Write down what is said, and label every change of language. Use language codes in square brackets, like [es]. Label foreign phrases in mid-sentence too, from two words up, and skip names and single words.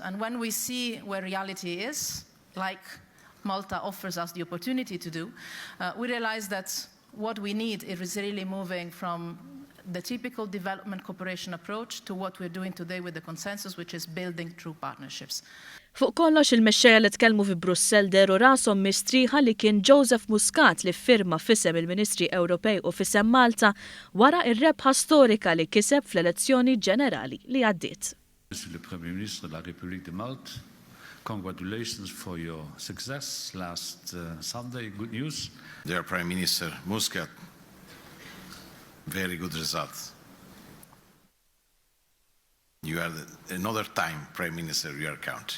[en] And when we see where reality is, like Malta offers us the opportunity to do, we realize that what we need is really moving from the typical development cooperation approach to what we're doing today with the consensus, which is building true partnerships. [mt] Fuq kollox il-mexxejja li tkellmu fi Brussell deru rashom mistrieħa li kien Joseph Muscat li firma f'isem il-Ministri Ewropej u f'isem Malta wara r-rebħa storika li kiseb fl-elezzjoni ġenerali li għaddiet. [fr] Monsieur le Premier ministre de la République de Malte, [en] congratulations for your success last Sunday. Good news. Dear Prime Minister Muscat, very good results. You are another time Prime Minister of your country.